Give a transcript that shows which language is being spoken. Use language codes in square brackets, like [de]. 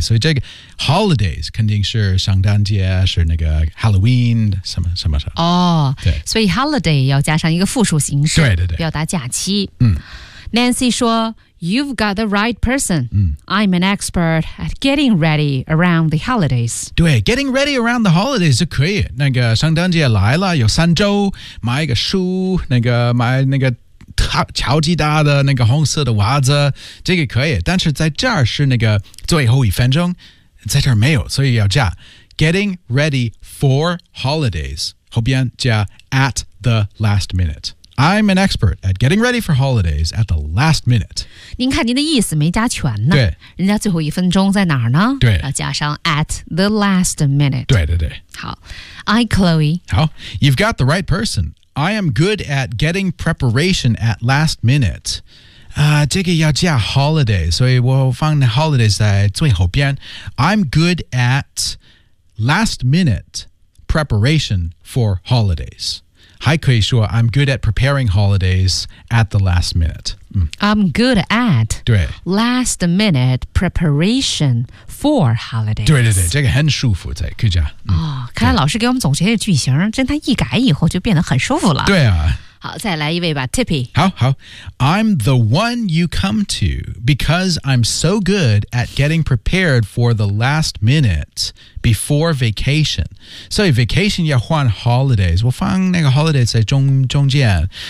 [zh] 所以这个Holidays 肯定是圣诞节，是那个 Halloween 什么什么什么。哦，对，所以 holiday 要加上一个复数形式，对对对，表达假期。嗯 [en] ，Nancy 说 ，You've got the right person. 嗯，I'm an expert at getting ready around the holidays. 对 ，getting ready around the holidays [zh] 就可以。那个圣诞节来了，有三周，买一个书，那个买那个。超级大的那个红色的袜子，这个可以，但是在这儿是那个最后一分钟，在这儿没有，所以要加 [en] getting ready for holidays， [zh] 后边加 [en] at the last minute。 I'm an expert at getting ready for holidays at the last minute. [zh] 您看您的意思没加全呢。对。人家最后一分钟在哪儿呢？对。要加上 [en] at the last minute. [zh] 对对对。 [en] 好。I, Chloe. 好。You've got the right person. I am good at getting preparation at last minute. [zh] 这个要加 holidays, 所以我放 holidays 在最后边。 [en] I'm good at last minute preparation for holidays. [zh] 还可以说 [en] I'm good at preparing holidays at the last minute.、嗯、I'm good at [zh] 对 [en] last minute preparation for holidays. [zh] 对对对，这个很舒服，这个可以讲、嗯哦、看来老师给我们总结的句型，真他一改以后就变得很舒服了。对啊。好，再来一位吧 ，Tippy。 [en] 好好 ，I'm the one you come to because I'm so good at getting prepared for the last minute before vacation. [zh] 所以 vacation 要换 holidays， 我放那个 holidays 在中间。